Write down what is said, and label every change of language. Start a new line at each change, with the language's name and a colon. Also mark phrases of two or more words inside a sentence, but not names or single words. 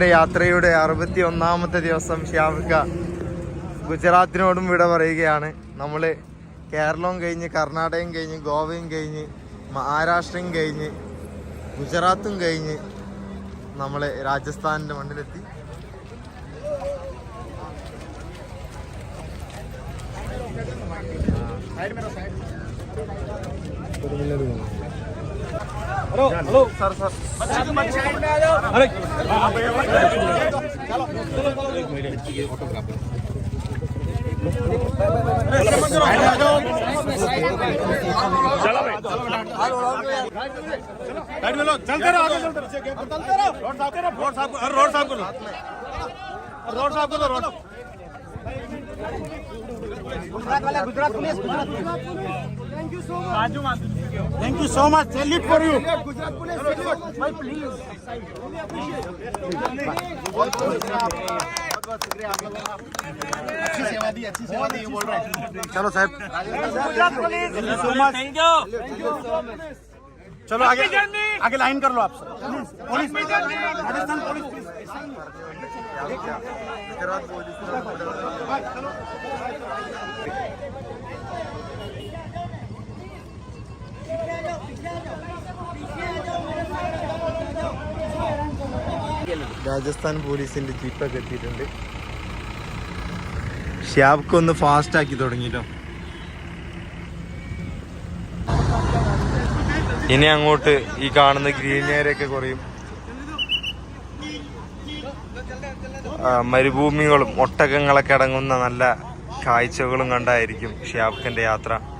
Malayalam: യാത്രയുടെ 61ാമത്തെ ദിവസം ഷ്യാബ്ക ഗുജറാത്തിനോടും വിട പറയുകയാണ്. നമ്മൾ കേരളവും കഴിഞ്ഞ്, കർണാടകയും കഴിഞ്ഞ്, ഗോവയും കഴിഞ്ഞ്, മഹാരാഷ്ട്രയും കഴിഞ്ഞ്, ഗുജറാത്തും കഴിഞ്ഞ് നമ്മൾ രാജസ്ഥാനിൻ്റെ മണ്ണിലെത്തി.
English: hello sir अरे
Hindi: चलते रहो, रोड साफ करो, रोड गुजरात पुलिस।
English: Thank you so much. Salute for you. Gujarat Police. My please.
Hindi: बहुत शुक्रिया आप लोगों का. अच्छी सेवा दी ये बोल रहे हैं. चलो साहब. गुजरात पुलिस.
English: Thank you so much. Thank you.
Hindi: चलो आगे लाइन कर लो आप. पुलिस राजस्थान पुलिस. गुजरात पुलिस.
Malayalam: രാജസ്ഥാൻ പോലീസിന്റെ ജീപ്പൊക്കെ എത്തിയിട്ടുണ്ട്. ഷ്യാബ്ക്കൊന്ന് ഫാസ്റ്റ് ആക്കി തുടങ്ങിട്ടോ. ഇനി അങ്ങോട്ട് ഈ കാണുന്ന
English: green area
Malayalam: ഒക്കെ കുറയും. മരുഭൂമികളും ഒട്ടകങ്ങളൊക്കെ അടങ്ങുന്ന നല്ല കാഴ്ചകളും കണ്ടായിരിക്കും ഷ്യാബ്ഖന്റെ യാത്ര.